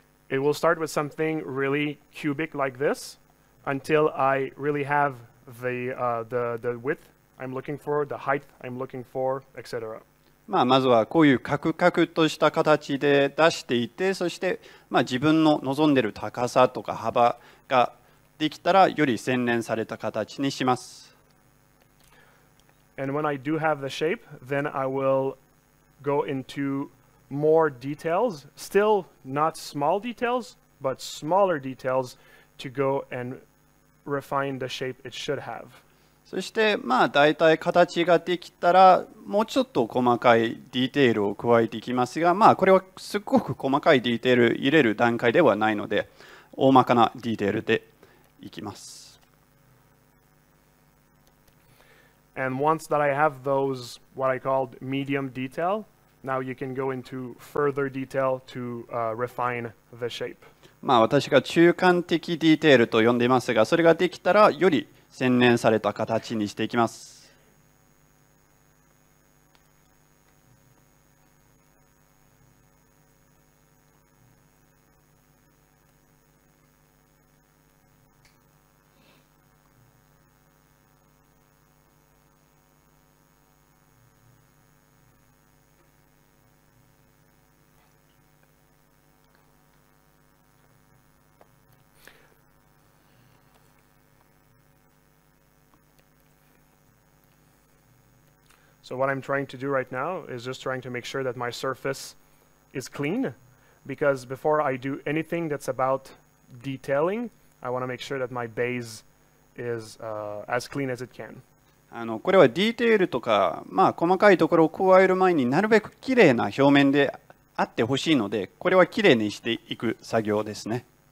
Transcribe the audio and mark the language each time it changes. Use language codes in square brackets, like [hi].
[en] It will start with something really cubic like this until I really have the width I'm looking for, the height I'm looking for, etc. [ja] まずはこういうカクカクとした形で出していて、そして自分の望んでいる高さとか幅ができたらより洗練された形にします。 [en] And when I do have the shape, then I will go into more details, still not small details, but smaller details to go and refine the shape it should have. [ja] そして大体形ができたらもうちょっと細かいディテールを加えていきますが、これはすごく細かいディテール入れる段階ではないので大まかなディテールでいきます。 [en] And once that I have those, what I called medium detail, now you can go into further detail to refine the shape. [ja] 私が中間的ディテールと呼んでいますが、それができたらより洗練された形にしていきます。 [en] So what I'm trying to do right now is just trying to make sure that my surface is clean, because before I do anything that's about detailing, I want to make sure that my base is as clean as it can. [ja] これはディテールとか、細かいところを加える前になるべくきれいな表面であってほしいので、これはきれいにしていく作業ですね。